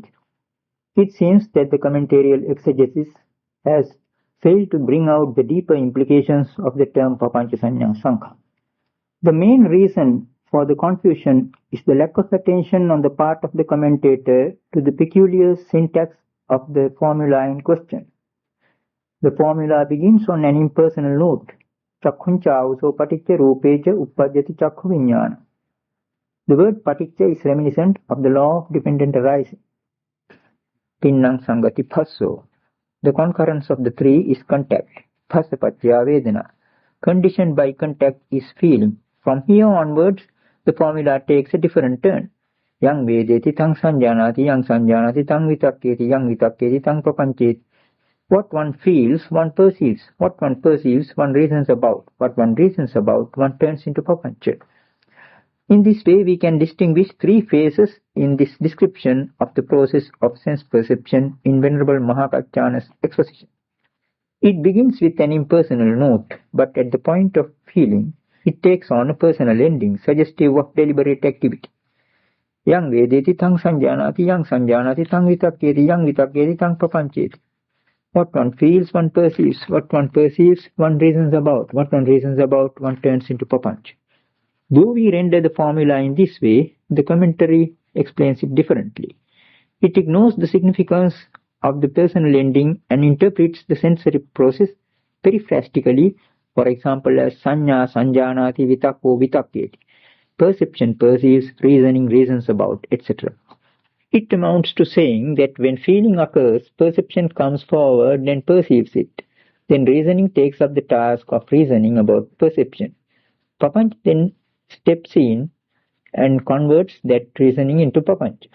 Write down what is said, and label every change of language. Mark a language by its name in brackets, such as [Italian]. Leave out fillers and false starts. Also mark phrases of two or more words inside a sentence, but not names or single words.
[English] It seems that the commentarial exegesis has failed to bring out the deeper implications of the term [Pali] Papancha Saññā Saṅkhā. [English] The main reason for the confusion is the lack of attention on the part of the commentator to the peculiar syntax of the formula in question. The formula begins on an impersonal note. [Pali] Chakkhunca uso paticca rupeca uppajjati chakkhu viññāna. [English] The word paticca is reminiscent of the law of dependent arising. [Pali] Tinnang sangati phasso. [English] The concurrence of the three is contact. [Pali] Phassa paccaya vedana. [English] Conditioned by contact is feeling. From here onwards, the formula takes a different turn. [Pali] Yang vedeti tang sanjanati, yang sanjanati tang vitakketi, yang vitakketi tang papancheti. [English] What one feels, one perceives. What one perceives, one reasons about. What one reasons about, one turns into papancha. In this way, we can distinguish three phases in this description of the process of sense perception in Venerable Mahakaccana's exposition. It begins with an impersonal note, but at the point of feeling, it takes on a personal ending, suggestive of deliberate activity. [Pali] Yang vedeti tang sanjanati, yang sanjanati tang vitakketi, yang vitakketi tang papancheti. [English] What one feels, one perceives. What one perceives, one reasons about. What one reasons about, one turns into papancha. Though we render the formula in this way, the commentary explains it differently. It ignores the significance of the personal ending and interprets the sensory process periphrastically, for example as [Pali] saññā sanjanati vitakko vitakketi. [English] Perception perceives, reasoning reasons about, etc. It amounts to saying that when feeling occurs, perception comes forward and perceives it. Then reasoning takes up the task of reasoning about perception. Papancha then steps in and converts that reasoning into papancha.